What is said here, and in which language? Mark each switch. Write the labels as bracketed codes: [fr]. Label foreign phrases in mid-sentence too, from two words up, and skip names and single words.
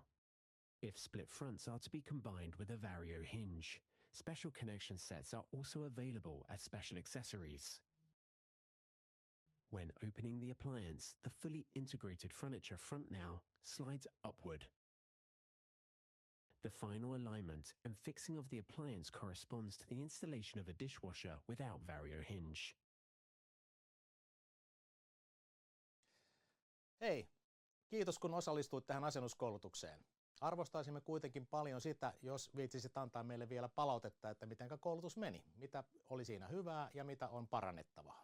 [en] If split fronts are to be combined with a Vario hinge, special connection sets are also available as Special Accessories. When opening the appliance, the fully integrated furniture front now slides upward. The final alignment and fixing of the appliance corresponds to the installation of a dishwasher without Vario hinge. [fi] Hei, kiitos kun osallistuit tähän asennuskoulutukseen. Arvostaisimme kuitenkin paljon sitä, jos viitsisit antaa meille vielä palautetta, että miten koulutus meni, mitä oli siinä hyvää ja mitä on parannettavaa.